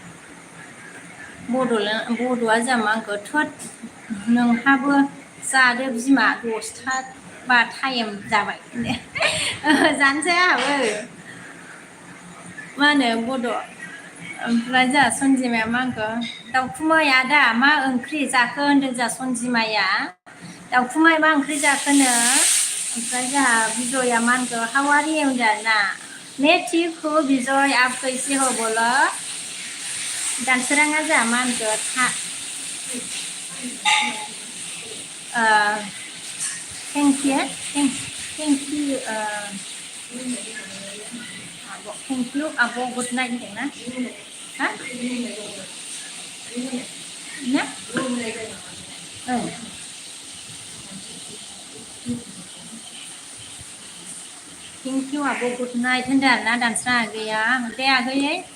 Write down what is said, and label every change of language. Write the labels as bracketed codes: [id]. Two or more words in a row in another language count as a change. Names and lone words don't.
[brx] बड'आ जोंहा मा होनखो थोद नोंहाबो जादो बिमा 10था बा टाइम जाबाय जानोसै आंहाबो मा होनो बड' ओमफ्राय जोंहा सनजिमाया मा होनखो दाउखुमै आदा मा ओंख्रि जाखो होनदों जोंहा सनजिमाया दाउखुमै मा ओंख्रि जाखोनो ओमफ्राय जोंहा बिजया मा होनखो हावारि होनदों ना [hi] मैं ठीक हूँ बिजय आप कैसे हो बोलो [brx] दानसोराङा जोंहा मा होनखो [en] thank you [brx] आब' [en] good night [brx] होनदोंना [en] thank you [brx] आब' [en] good night [brx] होनदों आरोना दानस्रा आगैया दे आगैयै